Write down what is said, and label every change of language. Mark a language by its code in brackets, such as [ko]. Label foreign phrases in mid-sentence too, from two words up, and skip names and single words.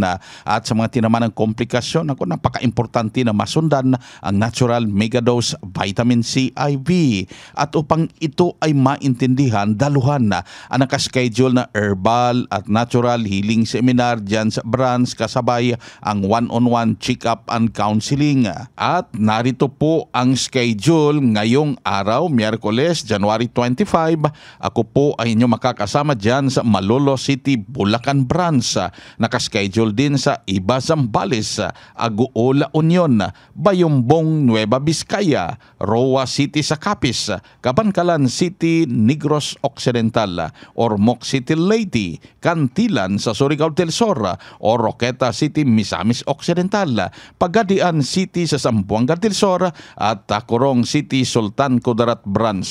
[tl] At sa mga tinaman ng komplikasyon, napaka-importante na masundan ang [en] natural megadose vitamin C IV. [tl] At upang ito ay maintindihan, daluhan na ang nakaschedule na herbal at [en] natural healing seminar [tl] dyan sa branch, kasabay ang [en] one-on-one check-up and counseling. [tl] At narito po ang schedule ngayong araw, Miyerkules, January 25. Ako po ay inyo makakasama dyan sa Malolo City, Bulacan branch. Nakaschedule din sa Iba, Zambales, Aguola Union, Bayumbong, Nueva Vizcaya, Roa City sa Capiz, Cabancalan City, Negros Occidental, Ormoc City, Leyte, Cantilan sa Surigao del Sur, Oroqueta City, Misamis Occidental, Pagadian City sa Zamboanga del Sur, at Tacorong City, Sultan Kudarat branch.